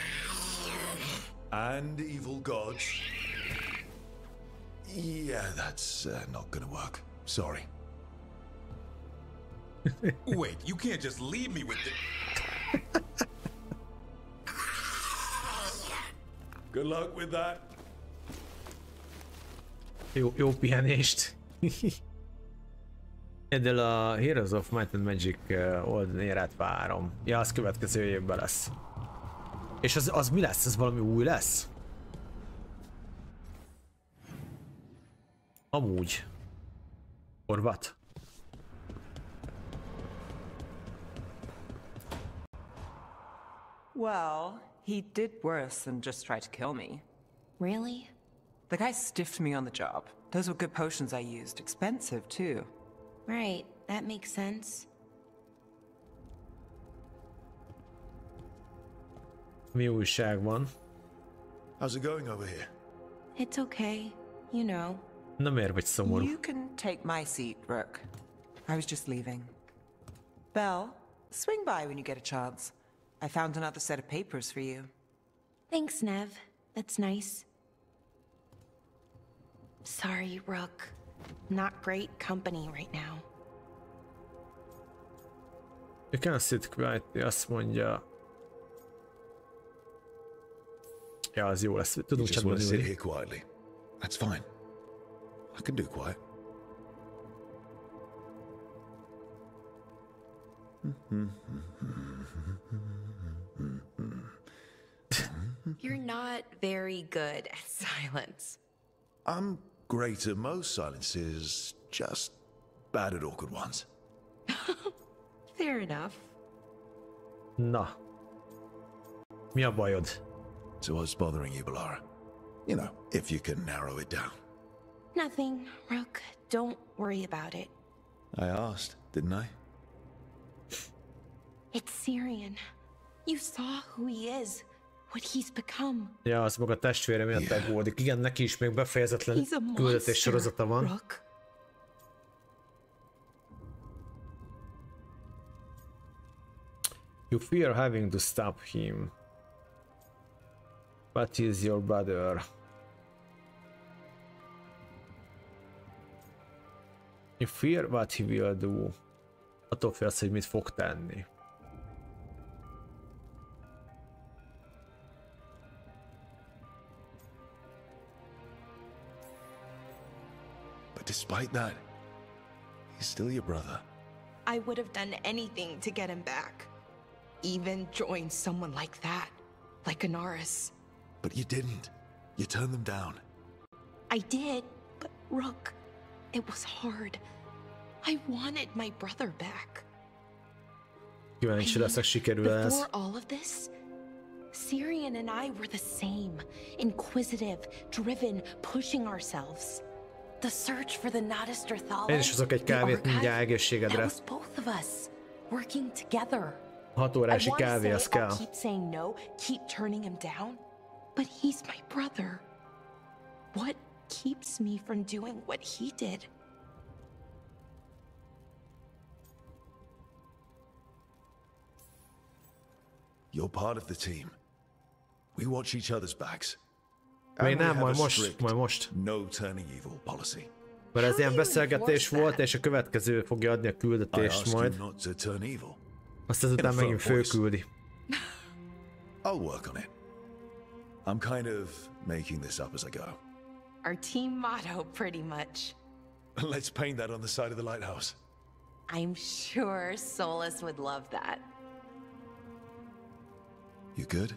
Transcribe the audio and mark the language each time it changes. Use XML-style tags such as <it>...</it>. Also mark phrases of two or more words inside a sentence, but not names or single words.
<en>And evil gods. Yeah, that's not gonna work. Sorry. Wait, you can't just leave me with the... Good luck with that.</en> <hu>Jó pihenést. Egyedül a Heroes of Might and Magic oldalérát várom. Ja, az következő évben lesz. És az mi lesz? Ez valami új lesz? Amúgy.</hu> <en>Or what? Well, he did worse than just try to kill me. Really? The guy stiffed me on the job. Those were good potions I used. Expensive, too. Right, that makes sense.</en> <hu>Mi újság van?</hu> <en>How's it going over here? It's okay, you know.</en> <hu>Na miért vagy szomorú?</hu> <en>You can take my seat, Rook. I was just leaving. Belle, swing by when you get a chance. I found another set of papers for you. Thanks, Nev. That's nice. Sorry, Rook. Not great company right now. You can sit quietly,</en> <hu>azt mondja. Ja, az jó lesz. Tudunk</hu> <en>just want to sit</en> <hu>ülni.</hu> <en>here quietly. That's fine. I can do quiet. You're not very good at silence. I'm great at most silences, just bad at awkward ones. Fair enough.</en> <hu>Na. Mi a bajod?</hu> <en>So what's bothering you, Balara? You know, if you can narrow it down. Nothing, Rook. Don't worry about it. I asked, didn't I? It's Syrian. You saw who he is, what he's become.</en> <hu>Ja, az maga testvére miatt aggódik. Igen, neki is még befejezetlen küldetés sorozata van.</hu> <en>Rook. You fear having to stop him. But he's your brother. You fear what he will do.</en> <hu>Attól félsz, hogy mit fog tenni.</hu> <en>But despite that, he's still your brother. I would have done anything to get him back. Even join someone like that, like Anaris. But you didn't. You turned them down. I did, but Rook, it was hard. I wanted my brother back.</en> <hu>Kíváncsi leszek, sikerül ez.</hu> <en>Before all of this, Syrian and I were the same. Inquisitive, driven, pushing ourselves. The search for the Nadister Thala.</en> <hu>Én is hozok egy kávét mindjárt egészségedre.</hu> <en>That was both of us, working together.</en> <hu>6 órási kávé, az kell.</hu> <en>I keep saying no, keep turning him down, but he's my brother. What keeps me from doing what he did? You're part of the team. We watch each other's backs.</en> <hu>Még nem, majd most.</hu> <en>No turning evil policy.</en> <hu>Mert ez ilyen beszélgetés volt, és a következő fogja adni a küldetést majd. Azt ezután megint fölküldi.</hu> <en>I'll work on it. I'm kind of making this up as I go. Our team motto, pretty much. Let's paint that on the side of the lighthouse. I'm sure Solus would love that. You good?</en>